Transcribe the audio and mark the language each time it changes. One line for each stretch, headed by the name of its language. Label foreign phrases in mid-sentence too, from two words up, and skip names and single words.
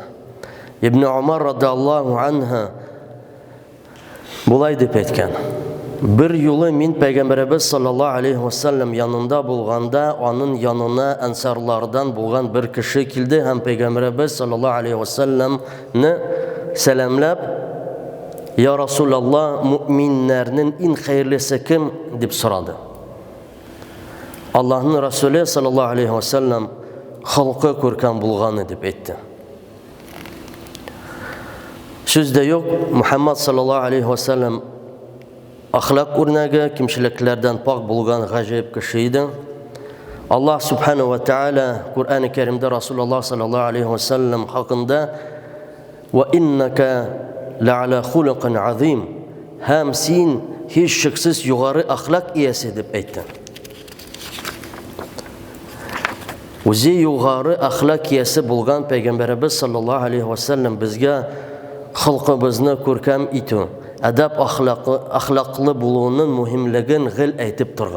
Tatar: Ибн Умар
Arabic: رضي الله عنه
Tatar: булай дип әйткән: Бер юлы мин Пәйгамбәрбез
Arabic: صلى الله عليه وسلم
Tatar: янында булганда, аның янына ансарлардан булган бер кеше килде һәм Пәйгамбәрбез
Arabic: صلى الله عليه
Tatar: ва саллямны сәламләп:
Arabic: "يا رسول الله,
Tatar: мөминнәрнең иң хәерлесе кем?" дип сорады. Аллаһның Расулы
Arabic: صلى الله عليه وسلم
Tatar: халкы күркәм булганы дип әйтте. Сүздә юк, Мухаммад
Arabic: صلى الله عليه وسلم
Tatar: ахлак үрнәге, кимчелекләрдән пак булган гаҗәеп кеше иде. Аллаһ
Arabic: سبحانه وتعالى
Tatar: Куръан-ы Кәримдә Расулуллаһ
Arabic: صلى الله عليه وسلم
Tatar: хакында:
Arabic: "وإنك لعلى خلق عظيم",
Tatar: һәм син һич шиксез югары ахлак иясе дип әйтте. Үзе югары ахлак иясе булган Пәйгамбәрбез
Arabic: صلى الله عليه وسلم
Tatar: безгә халкыбызны күркәм итү, әдәп ахлаклы булуының мөһимлеген гел әйтеп торган.